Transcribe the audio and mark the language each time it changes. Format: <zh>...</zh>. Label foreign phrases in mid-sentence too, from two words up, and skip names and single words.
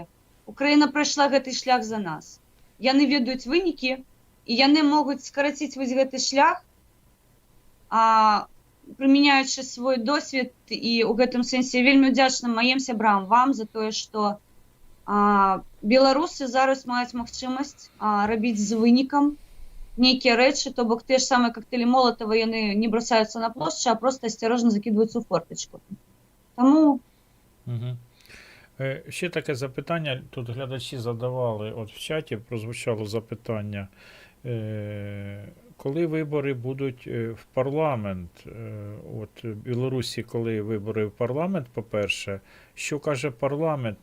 <be>Украіна прайшла гэты шлях за нас. Яны ведаюць вынікі, і яны могуць скараціць вось гэты шлях, прымяняючы свой досвед, і ў гэтым сэнсе вельмі ўдзячна маім сябрам, вам за тое, што беларусы зараз маюць магчымасць рабіць з вынікам нейкія рэчы, то бок тыя ж самыя коктейлі Молотова, яны не бросаюцца на плошчу, а просто асцярожна закидваюцца ў фортачку. Таму...</be> <uk>Ще таке запитання, тут глядачі задавали, от в чаті прозвучало запитання, коли вибори будуть в парламент, от в Білорусі, коли вибори в парламент, по-перше, що каже парламент?</uk>